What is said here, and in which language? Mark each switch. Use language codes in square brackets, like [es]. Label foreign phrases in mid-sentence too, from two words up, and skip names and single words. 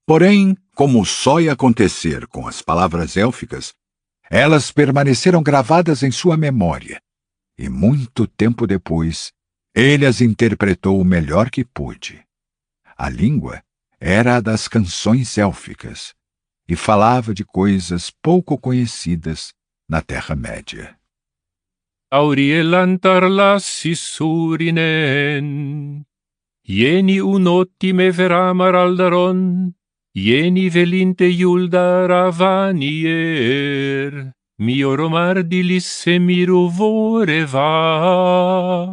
[pt] Porém, como só ia acontecer com as palavras élficas, elas permaneceram gravadas em sua memória, e muito tempo depois, ele as interpretou o melhor que pôde. A língua era a das canções élficas, e falava de coisas pouco conhecidas na Terra-média. [qya] Aurielantar lassi surinen, ieni un'ottime veramar aldaron, ieni velinte iuldar avanier, mio romar dilisse miru voreva.